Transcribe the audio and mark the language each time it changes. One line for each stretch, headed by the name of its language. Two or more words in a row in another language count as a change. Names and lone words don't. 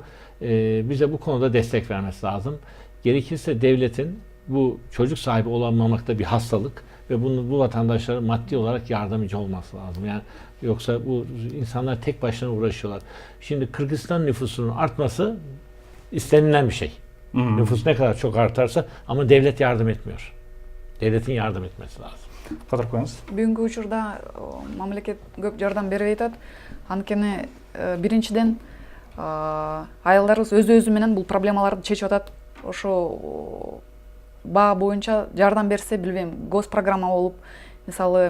Turkish: Bize bu konuda destek vermesi lazım. Gerekirse devletin bu çocuk sahibi olamamakta bir hastalık ve bu vatandaşlara maddi olarak yardımcı olması lazım. Yani yoksa bu insanlar tek başına uğraşıyorlar. Şimdi Kırgızistan nüfusunun artması istenilen bir şey. Nüfus ne kadar çok artarsa ama devlet yardım etmiyor. Devletin yardım etmesi lazım.
Kyrgyz: Кадыр коюңуз. Бүгүнкү учурда мамлекет көп жардам бербей атат. Анткени биринчиден аялдарыбыз өзү менен бул проблемаларды чечип атат. Ошо баа боюнча жардам берсе, билбейм, госпрограмма болуп, мисалы,